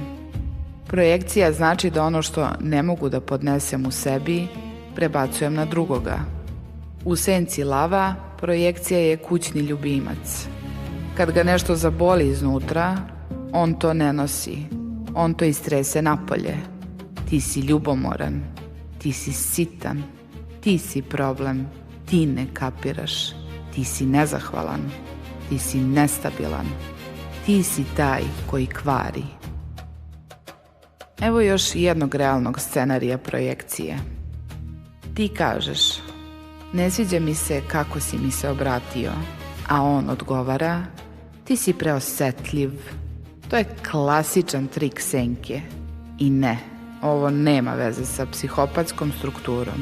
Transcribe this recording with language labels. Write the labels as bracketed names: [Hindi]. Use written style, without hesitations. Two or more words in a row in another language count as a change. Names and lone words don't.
[Serbian] Projekcija znači da ono što ne mogu da podnesem u sebi, prebacujem na drugoga. U senci lava, projekcija je kućni ljubimac. Kad ga nešto zaboli iznutra, on to ne nosi. On to istrese napolje. Ti si ljubomoran. Ti si sitan. Ti si problem. Ti ne kapiraš. Ti si nezahvalan. Ti si nestabilan. Ti si taj koji kvari. Evo još jednog realnog scenarija projekcije. Ti kažeš, ne sviđa mi se kako si mi se obratio, a on odgovara, ti si preosetljiv. To je klasičan trik senke. I ne, ovo nema veze sa psihopatskom strukturom.